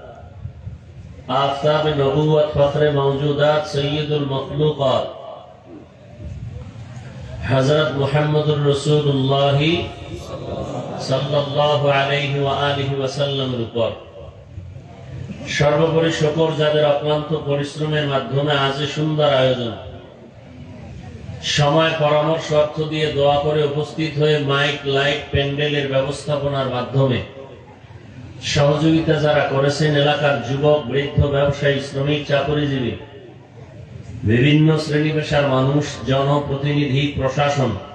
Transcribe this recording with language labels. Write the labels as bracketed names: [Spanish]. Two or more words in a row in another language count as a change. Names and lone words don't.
[Urdu] آفتاب نبوت فخر موجودات سید المخلوقات حضرت محمد الرسول اللہ [Arabic] صلی اللہ علیہ وآلہ وسلم [Bangla] উপর সর্বোপরি শুকর যাদের অক্লান্ত পরিশ্রমের মাধ্যমে আজ সুন্দর আয়োজন সময় পরামর্শ অর্থ দিয়ে দোয়া করে উপস্থিত হয়ে মাইক লাইট প্যান্ডেলের ব্যবস্থাপনার মাধ্যমে সহযোগিতা যারা করেছেন এলাকার যুবক বৃদ্ধ ব্যবসায়ী শ্রমিক চাকরিজীবী বিভিন্ন শ্রেণী পেশার মানুষ জনপ্রতিনিধি প্রশাসন